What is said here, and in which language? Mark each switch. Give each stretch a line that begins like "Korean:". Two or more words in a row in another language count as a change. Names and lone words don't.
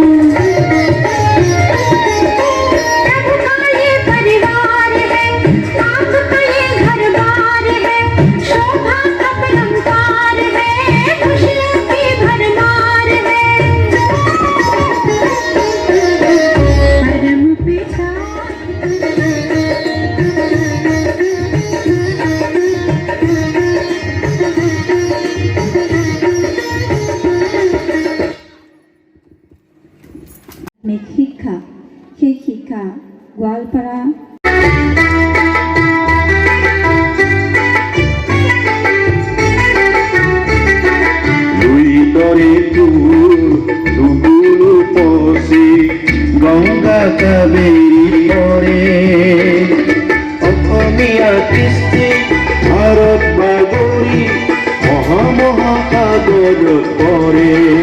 Hindi: प्रभु का ये परिवार है, आपका ये घर बार है। शोभा का परंपार है, खुशियों की भरमार है। परम पिता
Assamese: শিক্ষা, সেই শিক্ষা গোৱালপাৰা গঙ্গা কাবেরী পরে অসমীয়া কৃষ্টি ভাৰত বাগৰি মহামহাসাগৰত পৰে।